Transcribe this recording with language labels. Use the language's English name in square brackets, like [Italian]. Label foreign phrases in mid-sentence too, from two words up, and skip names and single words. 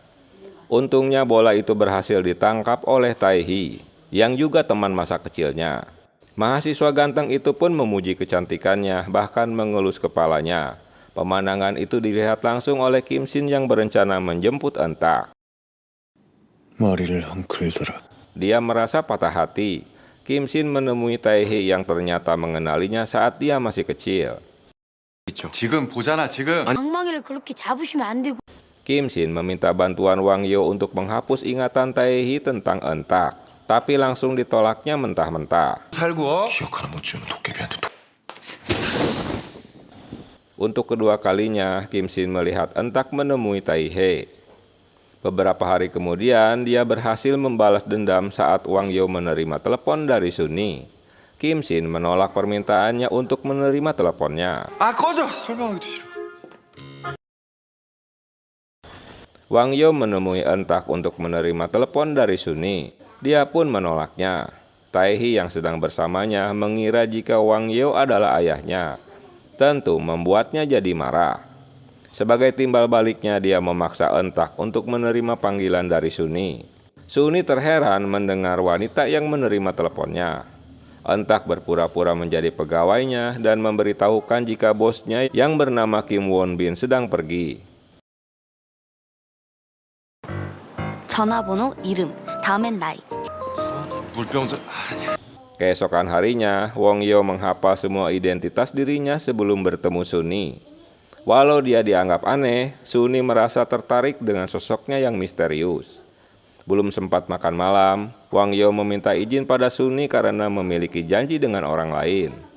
[Indonesian] Untungnya bola itu berhasil ditangkap oleh Taehi, yang juga teman masa kecilnya. Mahasiswa ganteng itu pun memuji kecantikannya, bahkan mengelus kepalanya. Pemandangan itu dilihat langsung oleh Kim Shin yang berencana menjemput Entak. [Korean] 머리를 헝클더라. [Indonesian] Dia merasa patah hati. Kim Shin menemui Taehi yang ternyata mengenalinya saat dia masih kecil. [Korean] 지금 보잖아 지금. 엉망이를 그렇게 잡으시면 안 되고. [Indonesian] Kim Shin meminta bantuan Wang Yo untuk menghapus ingatan Taehi tentang Entak. Tapi langsung ditolaknya mentah-mentah. [Korean] 살고. 기억 하나 못 지우면 도깨비한테 [Indonesian] Untuk kedua kalinya, Kim Shin melihat Entak menemui Taehi. Beberapa hari kemudian, dia berhasil membalas dendam saat Wang Yo menerima telepon dari Sunni. Kim Shin menolak permintaannya untuk menerima teleponnya. [Korean] 아 꺼져. 설명하기도 싫어. [Indonesian] Wang Yo menemui Entak untuk menerima telepon dari Sunni. Dia pun menolaknya. Taehi yang sedang bersamanya mengira jika Wang Yo adalah ayahnya. Tentu membuatnya jadi marah. Sebagai timbal baliknya dia memaksa Entak untuk menerima panggilan dari Sunni. Sunni terheran mendengar wanita yang menerima teleponnya. Entak berpura-pura menjadi pegawainya dan memberitahukan jika bosnya yang bernama Kim Won Bin sedang pergi. [Korean] 전화번호, 이름, 다음엔 나이. 물병자. [Indonesian] Keesokan harinya, Wang Yo menghafal semua identitas dirinya sebelum bertemu Sunni. Walau dia dianggap aneh, Sunni merasa tertarik dengan sosoknya yang misterius. Belum sempat makan malam, Wang Yo meminta izin pada Sunni karena memiliki janji dengan orang lain.